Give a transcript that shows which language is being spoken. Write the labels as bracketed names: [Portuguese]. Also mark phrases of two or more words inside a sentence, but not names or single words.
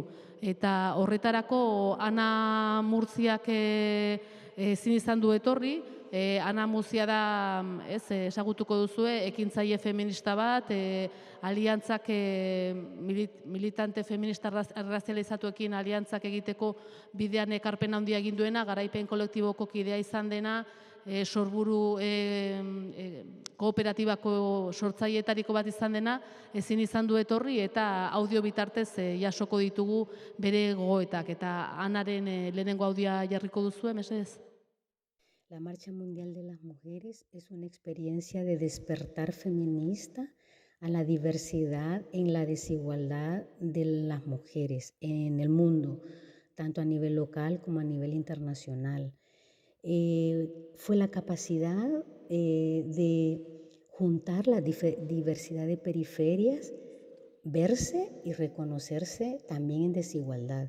[Basque] Eta horretarako Ana Murtziak ezin izan du etorri, Ana Murtzia da, ezagutuko duzue, ekintzaile feminista bat, aliantzak militante feminista arrazializatuekin aliantzak egiteko bidean ekarpen handia egin duena, garaipen kolektiboko kidea izan dena, sorburu kooperatibako sortzaileetariko bat izan dena, ezin izan du etorri eta audio bitartez jasoko ditugu bere gogoetak. Eta Anaren lehenengo audioa jarriko duzue, mesedez? [Spanish] La Marcha Mundial de las Mujeres es una experiencia de despertar feminista a la diversidad en la desigualdad de las mujeres en el mundo, tanto a nivel local como a nivel internacional. Fue la capacidad de juntar la diversidad de periferias, verse y reconocerse también en desigualdad.